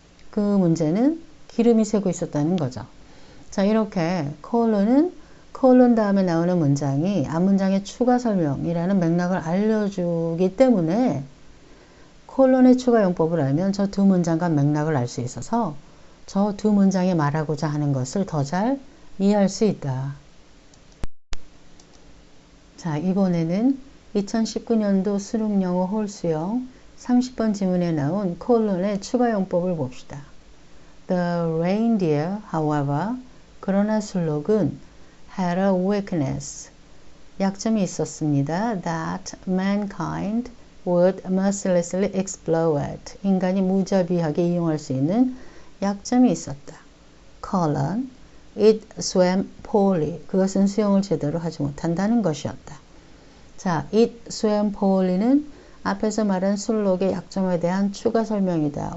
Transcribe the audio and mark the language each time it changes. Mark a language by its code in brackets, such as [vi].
[ko] 그 문제는 기름이 새고 있었다는 거죠. 자, 이렇게 콜론은 콜론 다음에 나오는 문장이 앞문장의 추가 설명이라는 맥락을 알려주기 때문에 콜론의 추가 용법을 알면 저 두 문장과 맥락을 알 수 있어서 저 두 문장이 말하고자 하는 것을 더 잘 이해할 수 있다. 자, 이번에는 2019년도 수능 영어 홀수형 30번 지문에 나온 콜론의 추가 용법을 봅시다. [en] The reindeer, however, [ko] 그러나 술록은 [en] had a weakness, [ko] 약점이 있었습니다. [en] That mankind would mercilessly exploit, [ko] 인간이 무자비하게 이용할 수 있는 약점이 있었다. [en] colon, it swam poorly, [ko] 그것은 수영을 제대로 하지 못한다는 것이었다. 자, [en] it swam poorly [ko] 는 앞에서 말한 술록의 약점에 대한 추가 설명이다.